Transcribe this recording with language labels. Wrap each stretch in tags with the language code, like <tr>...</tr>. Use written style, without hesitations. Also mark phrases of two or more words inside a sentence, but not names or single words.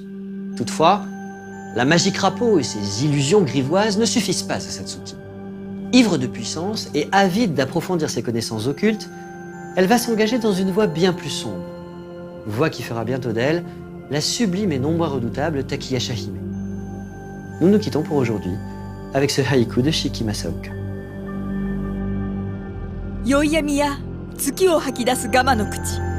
<fr>Toutefois, la magie crapaud et ses illusions grivoises ne suffisent pas à Satsuki. Ivre de puissance et avide d'approfondir ses connaissances occultes, elle va s'engager dans une voie bien plus sombre. Voie qui fera bientôt d'elle la sublime et non moins redoutable Takiya Hime. Nous nous quittons pour aujourd'hui avec ce haïku de Shiki Masaoka.</fr> <ja>宵闇や月を吐き出すガマの口</ja>